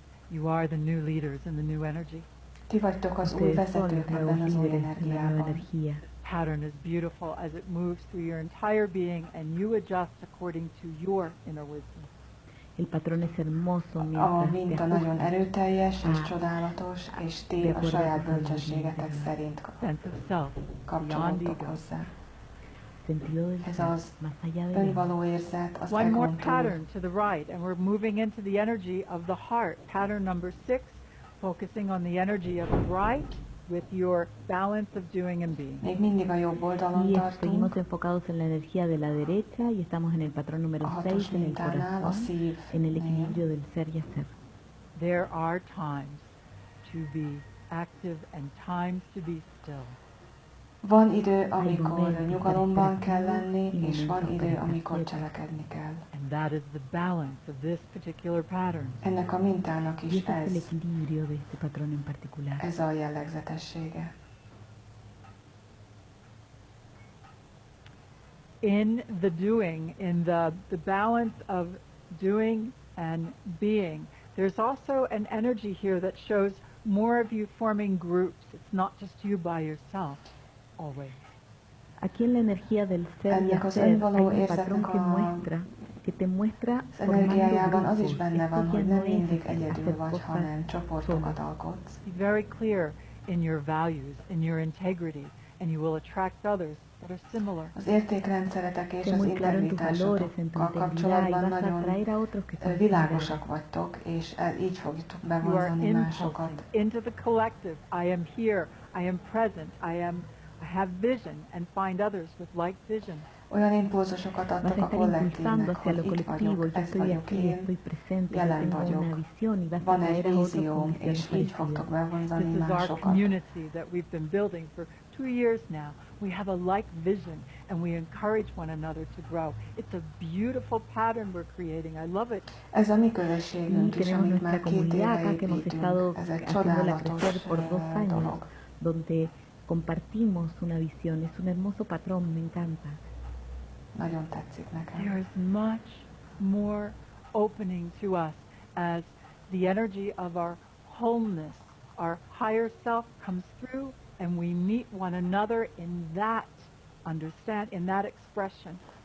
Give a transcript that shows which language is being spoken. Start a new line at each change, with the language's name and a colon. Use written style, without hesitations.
English: You are the new leaders in the new energy.
Hungarian: Ti vagytok az új vezetők ebben az új energiában.
English: Pattern is beautiful as it moves through your entire being and you adjust according to your inner wisdom.
Spanish: El patrón es hermoso
Hungarian: A minta nagyon erőteljes és csodálatos, és ti a saját bölcsességetek szerint kapcsolódtok hozzá. Ez az önvaló érzet, az
English: One more
Hungarian: egón
English: pattern
Hungarian: túl.
English: to the right, and we're moving into the energy of the heart. Pattern number 6, focusing on the energy of the right with your balance of doing and being.
Hungarian: Még mindig a jobb oldalon tartunk.
Spanish: Seguimos enfocados en la energía de la derecha y estamos en el patrón número 6 en el corazón, en el equilibrio del ser y hacer.
English: There are times to be active and times to be still.
Hungarian: Van idő, amikor nyugalomban kell lenni, és van idő, amikor cselekedni kell.
English: And that is the balance of this particular pattern.
Hungarian: Ennek a mintának is
Spanish: el equilibrio de este patrón en particular.
Hungarian: Ez a jellegzetessége.
English: In the doing, in the balance of doing and being, there's also an energy here that shows more of you forming groups. It's not just you by yourself. Always.
Spanish: Aquí en la energía del ser y hacer hay un patrón que te muestra
Hungarian: energiájában az is benne van, hogy nem mindig egyedül vagy, hanem csoportokat alkotsz.
English: Be very clear in your values, in your integrity, and you will attract others that are similar.
Hungarian: Az értékrendszeretek és az integritásokkal kapcsolatban nagyon világosak vagytok, és így fogjuk bevonzani másokat.
English: Into the collective. I am here. I am present. I have vision, and find others with like vision.
Hungarian: Olyan impulzusokat adtok a kollektívnek, hogy itt vagyok, ez vagyok én, jelen vagyok, van egy vízióm, és így fogtok bevonzani másokat.
English: This is our community that we've been building for 2 years now. We have a like vision, and we encourage one another to grow. It's a beautiful pattern we're creating. I love it.
Hungarian: Ez a mi közösségünk is, amit már 2 éve építünk. Ez egy csodálatos dolog.
Spanish: Donde compartimos una visión, es un hermoso patrón, me encanta.
Hungarian: Nagyon tetszik nekem.
English: There is much more opening to us as the energy of our wholeness, our higher self comes through, and we meet one another in that in that expression.